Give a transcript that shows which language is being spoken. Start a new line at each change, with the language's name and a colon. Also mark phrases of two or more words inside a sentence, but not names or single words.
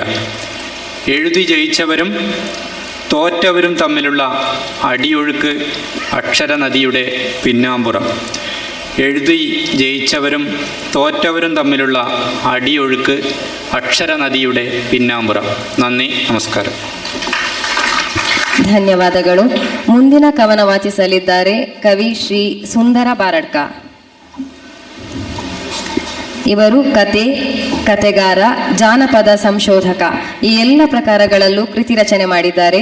Malayalam: എഴുതി ജയിച്ചവരും തോറ്റവരും തമ്മിലുള്ള അടിയൊഴുക്ക് അക്ഷരനദിയുടെ പിന്നാമ്പുറം. എഴുതി ജയിച്ചവരും തോറ്റവരും തമ്മിലുള്ള അടിയൊഴുക്ക് അക്ഷരനദിയുടെ പിന്നാമ്പുറം. നന്ദി,
Kannada: ನಮಸ್ಕಾರ. ಧನ್ಯವಾದಗಳು. ಮುಂದಿನ ಕವನ ವಾಚಿಸಲಿದ್ದಾರೆ ಕವಿ ಶ್ರೀ ಸುಂದರ ಬಾರಡ್ಕ. ಇವರು ಕತೆ, ಕತೆಗಾರ, ಜಾನಪದ ಸಂಶೋಧಕ ಈ ಎಲ್ಲ ಪ್ರಕಾರಗಳಲ್ಲೂ ಕೃತಿ ರಚನೆ ಮಾಡಿದ್ದಾರೆ.